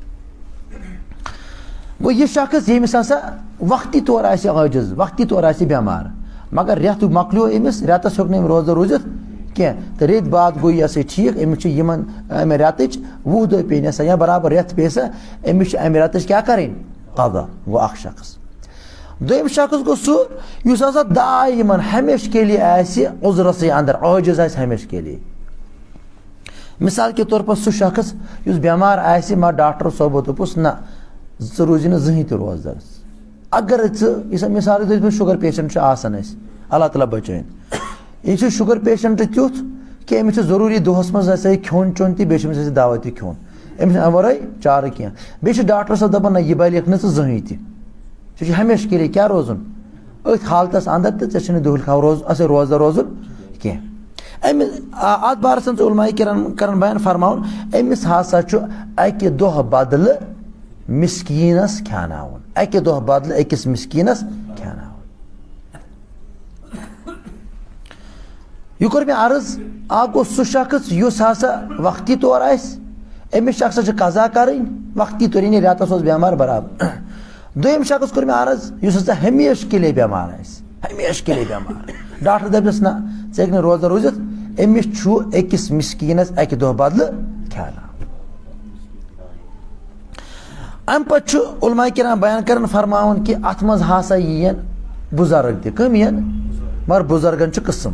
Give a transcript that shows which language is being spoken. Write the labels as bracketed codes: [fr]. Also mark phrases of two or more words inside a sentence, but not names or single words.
[ks] گوٚو یہِ شخص ییٚمِس ہسا وقتی طور آسہِ عٲجِز وقتی طور آسہِ بٮ۪مار مگر رٮ۪تھ مۄکلیو أمِس رٮ۪تس ہیوٚک نہٕ أمۍ روزدر روٗزِتھ کینٛہہ تہٕ ریٚتۍ بعد گوٚو یہِ ہسا ٹھیٖک أمِس چھِ یِمن امہِ رٮ۪تٕچ 20 دۄہ پیٚیہِ سا یا برابر رٮ۪تھ پیٚیہِ سا أمِس چھِ امہِ رٮ۪تٕچ کیٛاہ کَرٕنۍ قضا. گوٚو اکھ شخص. دوٚیِم شخص گوٚو سُہ یُس ہسا دایمن [ur] ہمیشہٕ کے لیے [ks] آسہِ عُذرسٕے اندر عٲجِز آسہِ [ur] ہمیشہٕ کے لیے. مثال کے طور پر [ks] سُہ شخص یُس بٮ۪مار آسہِ مگر ڈاکٹر صٲبو دوٚپُس نہ ژٕ روٗزِ نہٕ زٕہٕنۍ تہِ روزدر. اگر ژٕ یُس [ur] مثال کے طور پر [en] sugar patient [ks] چھُ آسان اَسہِ اللہ تعالیٰ بچٲیِن یہِ چھُ [en] sugar patient [ks] تیُتھ کہِ أمِس چھُ ضروٗری دۄہس منٛز ہسا یہِ کھیوٚن چیوٚن تہِ بیٚیہِ چھُ أمِس ہسا دوا تہِ کھیوٚن. أمِس چھُنہٕ امہِ ورٲے چارٕ کینٛہہ. بیٚیہِ چھُ ڈاکٹر صٲب دپان نہ یہِ بلٮ۪کھ نہٕ ژٕ زٕہٕنۍ تہِ. ژےٚ چھُ [ur] ہمیشہٕ کے لیے [ks] کیٛاہ روزُن أتھۍ حالتس اندر تہٕ ژےٚ چھُنہٕ دُہٕلۍ خاو روزدر روزُن کینٛہہ. امہِ اتھ بارس منٛز علماء کران بیان فرماوُن أمِس ہسا چھُ اکہِ دۄہ بدلہٕ مسکیٖنس کھیاناوُن. اکہِ دۄہ بدلہٕ أکِس مسکیٖنس کھیاناوُن. یہِ کوٚر مےٚ عرض اکھ گوٚو سُہ شخص یُس ہسا وقتی طور آسہِ أمِس شخصس چھِ قضا کَرٕنۍ وقتی طور یعنی رٮ۪تس اوس بٮ۪مار برابر. دوٚیِم شخص کوٚر مےٚ عرض یُس ہسا [ur] ہمیشہٕ کے لیے [ks] بٮ۪مار آسہِ [ur] ہمیشہٕ کے لیے [ks] بٮ۪مار ڈاکٹر دپٮ۪س نہ ژٕ ہیٚکہِ نہٕ روزدر روٗزِتھ أمِس چھُ أکِس مسکیٖنس اکہِ دۄہ بدلہٕ کھیاناوُن. امہِ پتہٕ چھُ [ur] علماء کرام [ks] بیان کران فرماوُن کہِ اتھ منٛز ہسا یِین بُزرگ تہِ. کٕم یِن مگر بُزرگن چھُ قٕسم.